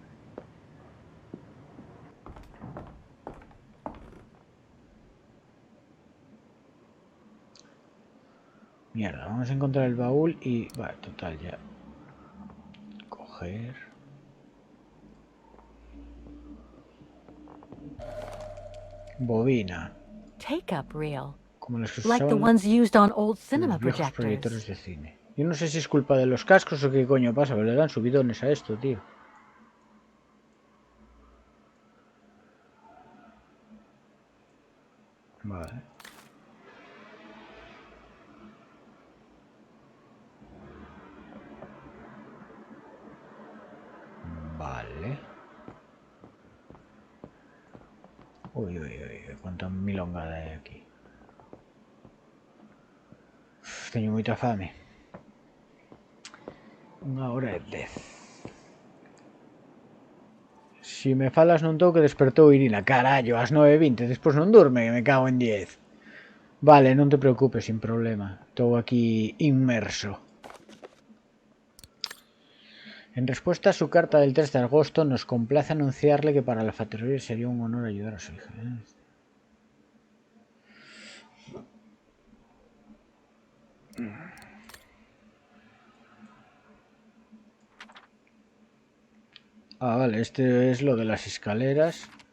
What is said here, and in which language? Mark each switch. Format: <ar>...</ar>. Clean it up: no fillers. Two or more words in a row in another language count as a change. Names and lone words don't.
<es>Mierda, vamos a encontrar el baúl y... Vale, total, ya. Coger. Bobina.</es> <en>Take-up reel.</en> <es>Como los que se</es> <en>Like the</en> <es>usaban</es> <en>ones used on old cinema</en> <es>los viejos proyectores</es> <en>projectors.</en> <es>de cine. Yo no sé si es culpa de los cascos o qué coño pasa, pero le dan subidones a esto, tío. Vale. Vale. Uy, uy, uy, cuánta milongada hay aquí. Tengo mucha fame.</es> <gl>1 hora e 10. Si me falas non toque despertou Irina. Carallo, ás 9:20. Despois non durme, que me cago en 10. Vale, non te preocupes,</gl> <es>sin problema.</es> <gl>Estou aquí inmerso.</gl> <es>En respuesta a su carta del 3 de agosto, nos complace anunciarle que para la Factoría sería un honor ayudar a su hija. Ah, vale, este es lo de las escaleras.</es>